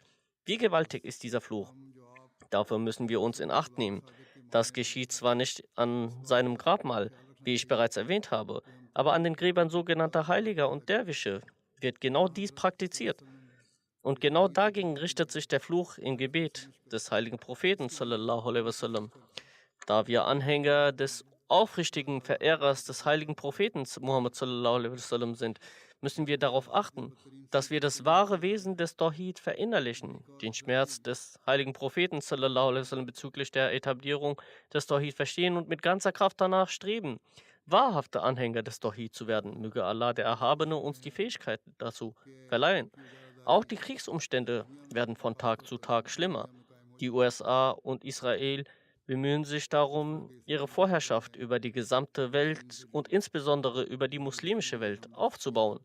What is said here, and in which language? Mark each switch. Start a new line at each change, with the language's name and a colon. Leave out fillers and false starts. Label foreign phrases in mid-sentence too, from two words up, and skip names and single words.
German: Wie gewaltig ist dieser Fluch? Dafür müssen wir uns in Acht nehmen. Das geschieht zwar nicht an seinem Grabmal, wie ich bereits erwähnt habe, aber an den Gräbern sogenannter Heiliger und Derwische wird genau dies praktiziert. Und genau dagegen richtet sich der Fluch im Gebet des heiligen Propheten
Arabic: صلى الله عليه وسلم.
German: Da wir Anhänger des aufrichtigen Verehrers des heiligen Propheten Muhammad
Arabic: صلى الله عليه وسلم
German: sind, müssen wir darauf achten, dass wir das wahre Wesen des Tawhid verinnerlichen, den Schmerz des heiligen Propheten
Arabic: صلى الله عليه وسلم
German: bezüglich der Etablierung des Tawhid verstehen und mit ganzer Kraft danach streben, wahrhafte Anhänger des Tawhid zu werden. Möge Allah, der Erhabene, uns die Fähigkeit dazu verleihen. Auch die Kriegsumstände werden von Tag zu Tag schlimmer. Die USA und Israel bemühen sich darum, ihre Vorherrschaft über die gesamte Welt und insbesondere über die muslimische Welt aufzubauen.